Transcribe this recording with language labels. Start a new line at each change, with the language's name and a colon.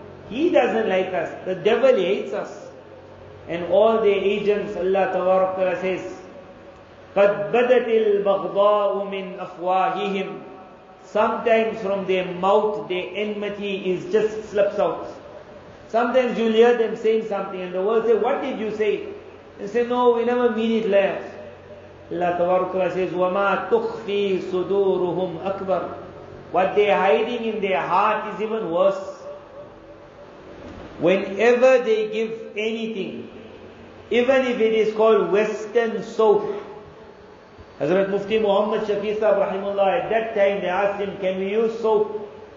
English: He doesn't like us. The devil hates us. And all the agents, Allah Ta'ala says,
Arabic: قَدْ بَدَتِ الْبَغْضَاءُ مِنْ أَفْوَاهِهِمْ.
English: Sometimes from their mouth, their enmity is just slips out. Sometimes you'll hear them saying something and the world say, what did you say? They say, no, we never mean it like that. Allah Ta'ala says,
Arabic: وَمَا تُخْفِي صُدُورُهُمْ أَكْبَرُ.
English: What they're hiding in their heart is even worse. Whenever they give anything, even if it is called Western soap, Hazrat Mufti Muhammad Shafi Sahib Rahimullah, at that time they asked him, can we use soap?